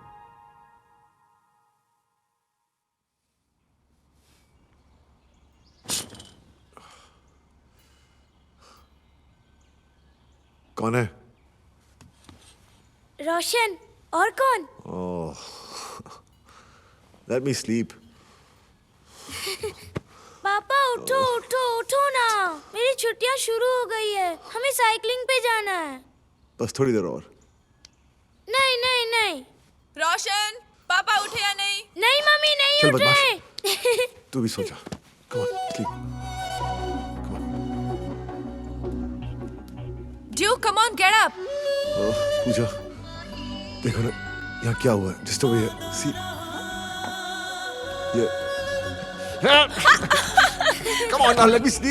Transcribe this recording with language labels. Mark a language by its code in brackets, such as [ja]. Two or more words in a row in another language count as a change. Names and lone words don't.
[hi] कौन है? रोशन। और कौन? ओह, [en] let me sleep. [hi] पापा उठो उठो उठो ना, मेरी छुट्टियां शुरू हो गई है, हमें साइकिलिंग पे जाना है। बस थोड़ी देर और। नहीं नहीं नहीं। रोशन, पापा उठे या नहीं? नहीं मम्मी, नहीं चल उठ रहे। तू भी सो जा। [en] Come on, sleep. Duke, come on, get up. [hi] ओह, पूजा, देखो ना यहाँ क्या हुआ है। [en] Just over here. See? ये Come on now, let me sleep.